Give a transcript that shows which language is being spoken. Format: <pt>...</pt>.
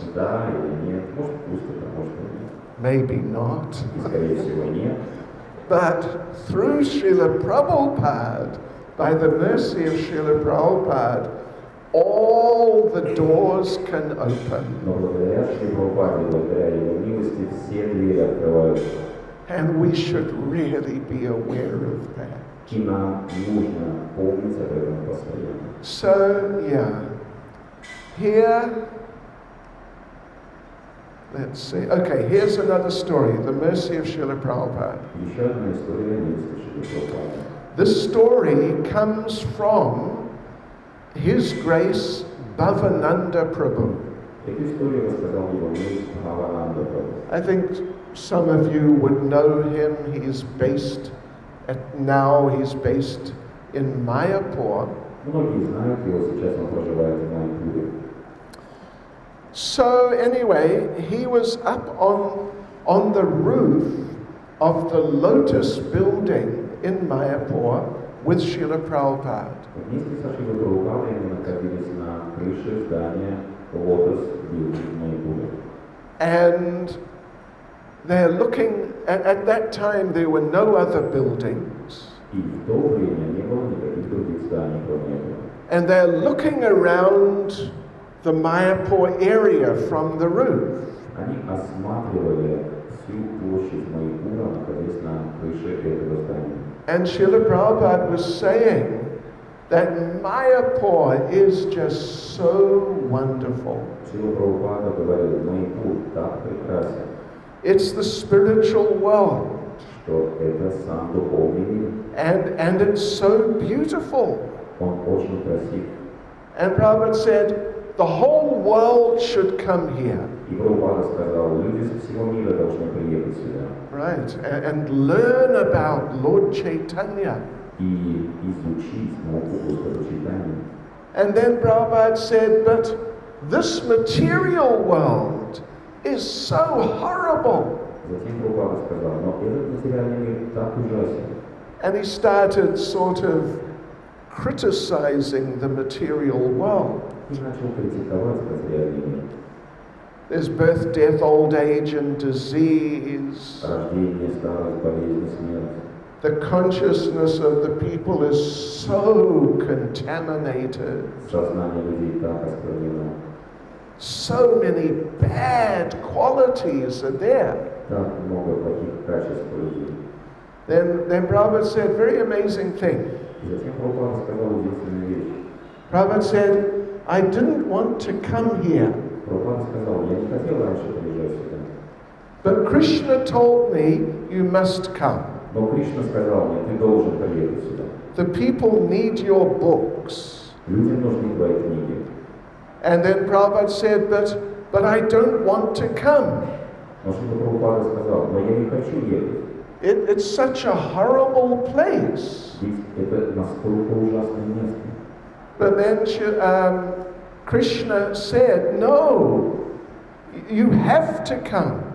<ru>Да или нет, может пусто, может и нет.</ru> <en>Maybe not.</en> <ru>И скорее всего нет.</ru> <en>But through Srila Prabhupada, by the mercy of Srila Prabhupada, all the doors can open.</en> <ru>Но благодаря Шри Прабхупаде, благодаря Его милости, все двери открываются.</ru> <en>And we should really be aware of that.</en> <ru>И нам нужно помнить об этом постоянно.</ru> <en>So, yeah. Here, let's see. Okay, here's another story, the mercy of Srila Prabhupada.</en> <ru>Еще одна история милости Шри Прабхупады.</ru> <en>This story comes from His Grace Bhavananda Prabhu.</en> <ru>Эту историю рассказал Его милость Бхавананда Прабху.</ru> <en>I think some of you would know him. He's based in Mayapur.</en> <ru>Многие знают его, сейчас он проживает в Майпуре.</ru> <en>So anyway, he was up on the roof of the Lotus building in Mayapur with Srila Prabhupada.</en> <ru>Вместе со Шрилой Прабхупадой они находились на крыше здания Lotus Building в Майпуре.</ru> <en>And they're looking, at that time there were no other buildings.</en> <ru>И в то время не было никаких других зданий, кроме этого.</ru> <en>And they're looking around the Mayapur area from the roof.</en> <ru>Они осматривали всю площадь Майпура, находясь на крыше этого здания.</ru> <en>And Srila Prabhupada was saying that Mayapur is just so wonderful.</en> <ru>Шрила Прабхупада говорил: Майпур так прекрасен,</ru> <en>It's the spiritual world.</en> <ru>что это сам духовный мир.</ru> <en>And it's so beautiful.</en> <ru>Он очень красив.</ru> <en>And Prabhupada said, the whole world should come here.</en> <ru>И Прабхупада сказал: люди со всего мира должны приехать сюда.</ru> <en>Right, and learn about Lord Chaitanya.</en> <ru>и изучить науку Господочитания.</ru> <en>And then Prabhupada said, but this material world is so horrible.</en> <ru>Затем Прабхупада сказал, но этот материальный мир так ужасен.</ru> <en>And he started sort of criticizing the material world.</en> <ru>И начал критиковать материальный мир.</ru> <en>There's birth, death, old age, and disease.</en> <ru>Рождение, старость, болезнь, смерть.</ru> <en>The consciousness of the people is so contaminated.</en> <ru>Сознание людей так осквернено.</ru> <en>So many bad qualities are there.</en> <ru>Так много плохих качеств у людей.</ru> <en>Then Prabhupada said, very amazing thing.</en> <ru>И затем Прабхупада сказал удивительную вещь.</ru> <en>Prabhupada said, I didn't want to come here.</en> <ru>Прабхупада сказал, я не хотел раньше приезжать сюда.</ru> <en>But Krishna told me, you must come.</en> <ru>Но Кришна сказал мне, ты должен приехать сюда.</ru> <en>The people need your books.</en> <ru>Людям нужны твои книги.</ru> <en>And then Prabhupada said, but I don't want to come.</en> <ru>Но что Прабхупада сказал, но я не хочу ехать.</ru> <en>It's such a horrible place.</en> <ru>Ведь это настолько ужасное место.</ru> <en>But then Krishna said, no, you have to come.</en>